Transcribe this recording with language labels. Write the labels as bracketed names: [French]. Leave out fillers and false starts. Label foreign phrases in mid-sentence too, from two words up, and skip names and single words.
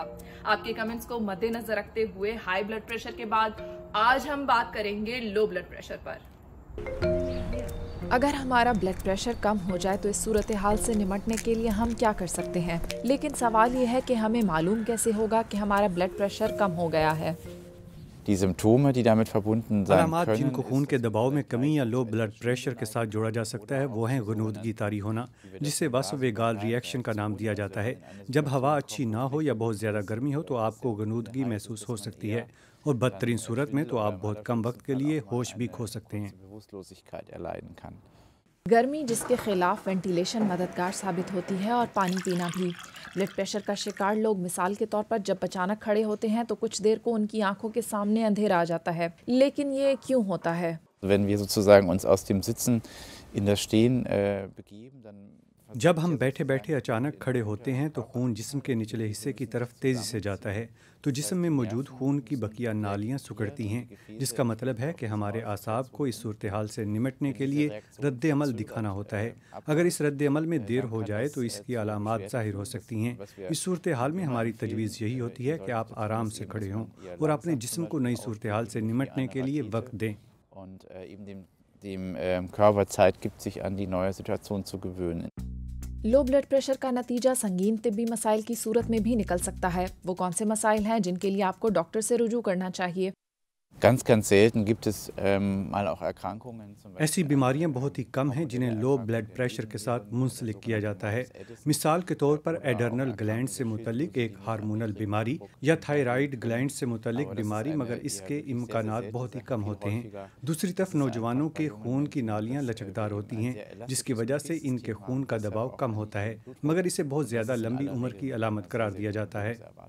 [Urdu] آپ کے کمنٹس کو مدنظر رکھتے ہوئے [English] high blood pressure [Urdu] کے بعد آج ہم بات کریں گے [English] low blood pressure [Urdu] पर। اگر ہمارا [English] blood pressure [Urdu] کم ہو جائے تو اس صورتحال سے نمٹنے کے لیے ہم کیا کر سکتے ہیں? لیکن سوال یہ ہے کہ ہمیں معلوم کیسے ہوگا کہ ہمارا [English] blood pressure [Urdu] کم ہو گیا ہے? [German] Die Symptome, die damit verbunden sein [Urdu] अलामात [German] können, [Urdu] جن کو خون کے دباؤ میں کمی یا [English] low blood pressure [Urdu] کے ساتھ جوڑا جا سکتا ہے وہ ہیں غنودگی طاری ہونا، جسے [English] vasovagal reaction [Urdu] کا نام دیا جاتا ہے. جب ہوا اچھی نہ ہو یا بہت زیادہ گرمی ہو تو آپ کو غنودگی محسوس ہو سکتی ہے اور بدترین صورت میں تو آپ بہت کم وقت کے لیے ہوش بھی کھو سکتے ہیں. [German] Bewusstlosigkeit erleiden kann. [Urdu] گرمی جس کے خلاف وینٹیلیشن مددگار ثابت ہوتی ہے اور پانی پینا بھی. [English] blood pressure [Urdu] کا شکار لوگ مثال کے طور پر جب اچانک کھڑے ہوتے ہیں تو کچھ دیر کو ان کی آنکھوں کے سامنے اندھیرا آ جاتا ہے. لیکن یہ کیوں ہوتا ہے? [German] Wenn wir sozusagen uns aus dem Sitzen in das Stehen begeben, dann [Urdu] جب ہم بیٹھے بیٹھے اچانک کھڑے ہوتے ہیں تو خون جسم کے نچلے حصے کی طرف تیزی سے جاتا ہے، تو جسم میں موجود خون کی بقیہ نالیاں سکڑتی ہیں، جس کا مطلب ہے کہ ہمارے اعصاب کو اس صورتحال سے نمٹنے کے لیے ردعمل دکھانا ہوتا ہے. اگر اس ردعمل میں دیر ہو جائے تو اس کی علامات ظاہر ہو سکتی ہیں. اس صورتحال میں ہماری تجویز یہی ہوتی ہے کہ آپ آرام سے کھڑے ہوں اور اپنے جسم کو نئی صورتحال سے نمٹنے کے لیے وقت دیں [German] und eben dem Körper Zeit gibt, sich an die neue Situation zu gewöhnen. [English] low blood pressure [Urdu] کا نتیجہ سنگین طبی مسائل کی صورت میں بھی نکل سکتا ہے. وہ کون سے مسائل ہیں جن کے لیے آپ کو ڈاکٹر سے رجوع کرنا چاہیے? [German] Ganz, ganz selten gibt es mal auch Erkrankungen. Zum Beispiel [Urdu] ایسی بیماریاں بہت ہی کم ہیں جنہیں [English] low blood pressure [Urdu] کے ساتھ منسلک کیا جاتا ہے. مثال کے طور پر [English] adrenal gland [Urdu] سے متعلق ایک ہارمونل بیماری یا [English] thyroid gland [Urdu] سے متعلق بیماری، مگر اس کے امکانات بہت ہی کم ہوتے ہیں. دوسری طرف نوجوانوں کے خون کی نالیاں لچکدار ہوتی ہیں، جس کی وجہ سے ان کے خون کا دباؤ کم ہوتا ہے، مگر اسے بہت زیادہ لمبی عمر کی علامت قرار دیا جاتا ہے.